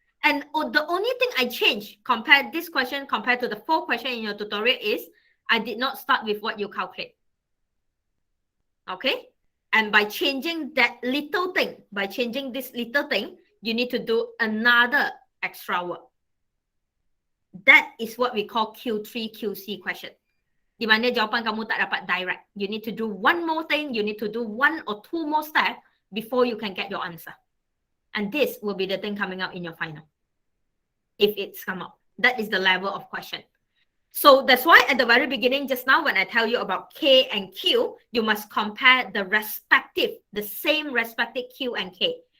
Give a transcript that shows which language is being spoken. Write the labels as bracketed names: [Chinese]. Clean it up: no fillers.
[English] And the only thing I changed compared this question compared to the 4 question in your tutorial is I did not start with what you calculate. Okay? And by changing that little thing, by changing this little thing, you need to do another extra work. That is what we call Q3, QC question. [Malay] Di mana jawapan kamu tak dapat direct. [English] You need to do one more thing, you need to do 1 or 2 more steps before you can get your answer. And this will be the thing coming out in your final. If it's come out. That is the level of question. So that's why at the very beginning, just now when I tell you about K and Q, you must compare the respective, the same respective Q and K.